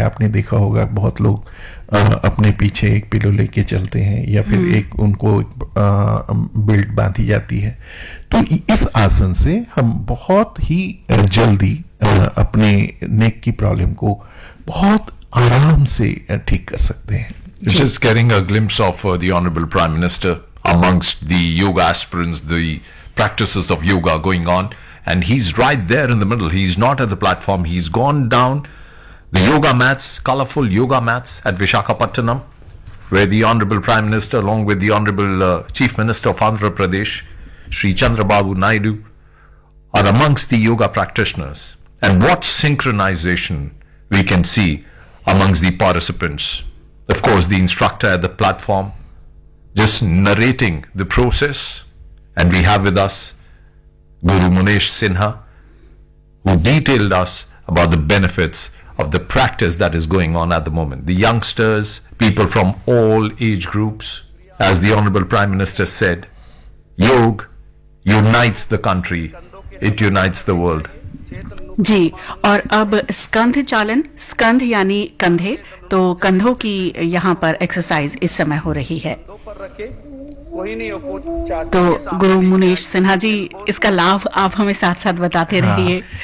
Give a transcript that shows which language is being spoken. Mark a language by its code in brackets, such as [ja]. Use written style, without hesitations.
[hi] आपने देखा होगा बहुत लोग अपने पीछे एक पिलो लेके चलते हैं या फिर एक उनको बेल्ट बांधी जाती है। तो इस आसन से हम बहुत ही जल्दी अपने नेक की प्रॉब्लम को बहुत आराम से ठीक कर सकते हैं। [en] Just getting a glimpse of the Honorable Prime Minister amongst the yoga aspirants, the practices of yoga going on, and he's right there in the middle. He's not at the platform. He's gone down the yoga mats, colorful yoga mats at Visakhapatnam, where the Honorable Prime Minister, along with the Honorable Chief Minister of Andhra Pradesh, Sri Chandrababu Naidu, are amongst the yoga practitioners. And what synchronization we can see amongst the participants. Of course, the instructor at the platform just narrating the process. And we have with us Guru Munesh Sinha, who detailed us about the benefits of the practice that is going on at the moment. The youngsters, people from all age groups, as the Honorable Prime Minister said, Yoga unites the country, it unites the world. [hi] जी, और अब स्कंध चालन, स्कंध यानी कंधे, तो कंधों की यहाँ पर एक्सरसाइज इस समय हो रही है। पर रखे, कोई नहीं हो चाहते तो गुरु मुनीश सिन्हा जी, इसका लाभ आप हमें साथ साथ बताते रहिए।